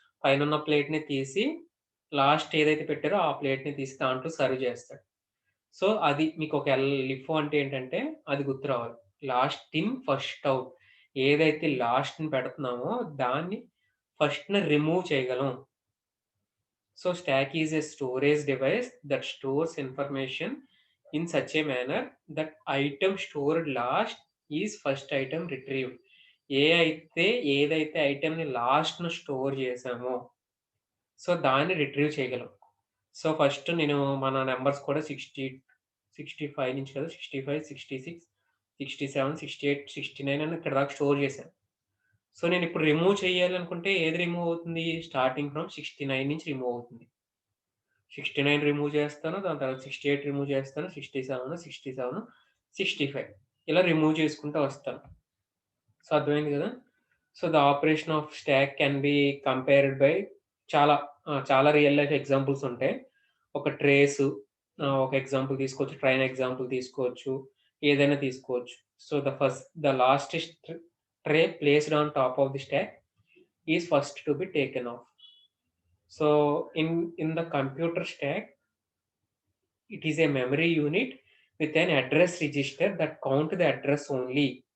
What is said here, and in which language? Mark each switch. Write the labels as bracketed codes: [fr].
[te] పైనున్న ప్లేట్‌ని తీసి లాస్ట్ ఏదైతే పెట్టారో ఆ ప్లేట్‌ని తీసి దాంట్లో సర్వ్ చేస్తాడు. సో, అది మీకొక లిఫో అంటే ఏంటంటే అది గుర్తు రావాలి. Last in, first out. ఏదైతే లాస్ట్‌ని పెడుతున్నామో దాన్ని ఫస్ట్‌న రిమూవ్ చేయగలం. [en] So stack is a storage device that stores information in such a manner that item stored last is first item retrieved. [te] అయితే ఏదైతే ఐటెమ్‌ని లాస్ట్‌న స్టోర్ చేసామో, సో దాన్ని రిట్రీవ్ చేయగలం. సో ఫస్ట్ నేను మన నంబర్స్ కూడా 65 నుంచి కదా! 65, 66, 67, 68, 69 అని ఇక్కడి దాకా స్టోర్ చేశాను. సో నేనిప్పుడు రిమూవ్ చేయాలనుకుంటే ఏది రిమూవ్ అవుతుంది? స్టార్టింగ్ ఫ్రమ్ 69 నుంచి రిమూవ్ అవుతుంది. 69 రిమూవ్ చేస్తాను. దాని తర్వాత 68 రిమూవ్ చేస్తాను. 67, 67, 65 ఇలా రిమూవ్ చేసుకుంటూ వస్తాను. సో, అర్థమైంది గదా! [en] so, the operation of stack can be compared by [te] చాలా చాలా రియల్ లైఫ్ ఎగ్జాంపుల్స్ ఉంటాయి. ఒక ట్రేసు ఒక ఎగ్జాంపుల్ తీసుకోవచ్చు. ట్రైన్ ఎగ్జాంపుల్ తీసుకోవచ్చు. ఏదైనా తీసుకోవచ్చు. [en] So, the latest tray placed on top of the stack is first to be taken off. So in the computer stack, it is a memory unit with an address register that count the address only.